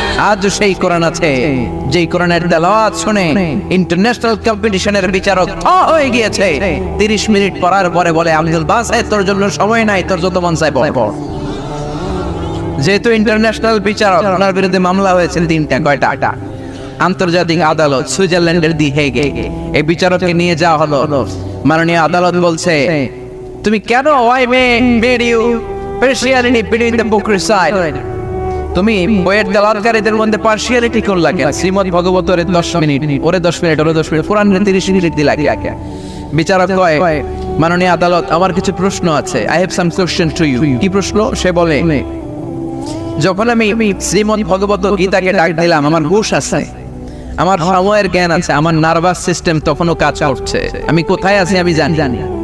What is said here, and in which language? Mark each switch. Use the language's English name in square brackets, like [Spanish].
[Bangla] আজ সেই কোরআন আছে, যেই কোরআনের তেলাওয়াত শুনে ইন্টারন্যাশনাল কম্পিটিশনের বিচারক হয়ে গিয়েছে। 30 মিনিট পড়ার পরে বলে, আব্দুল বাসেত তোর জন্য সময় নাই, তোর যত মন চায় পড়। যেহেতু ইন্টারন্যাশনাল বিচারক, ওনার বিরুদ্ধে মামলা হয়েছে 3টা। কয়টা? আন্তর্জাতিক আদালত সুইজারল্যান্ডের দি হেগে। এই বিচারককে নিয়ে যাওয়া হলো। মাননীয় আদালত বলছে, তুমি কেন, [English] why made you partiality between the book recite? [Bangla] তুমি বইয়ের তেলাওয়াতকারীদের মধ্যে পার্সিয়ালিটি করলা কেন? শ্রীমদ ভগবতের 10 মিনিট, ওরে 10 মিনিট, ওরে 10 মিনিট, কোরআনের 30 মিনিট দিলা কে? বিচারক কয়, মাননীয় আদালত, আমার কিছু প্রশ্ন আছে, [English] I have some question to you. [Bangla] কি প্রশ্ন? সে বলে, যখন আমি শ্রীমদ ভগবত গীতাকে ডাক দিলাম, আমার হুশ আছে, আমার সময়ের জ্ঞান আছে, আমার নার্ভাস সিস্টেম তখনও কাজ করছে, আমি কোথায় আছি আমি জানি।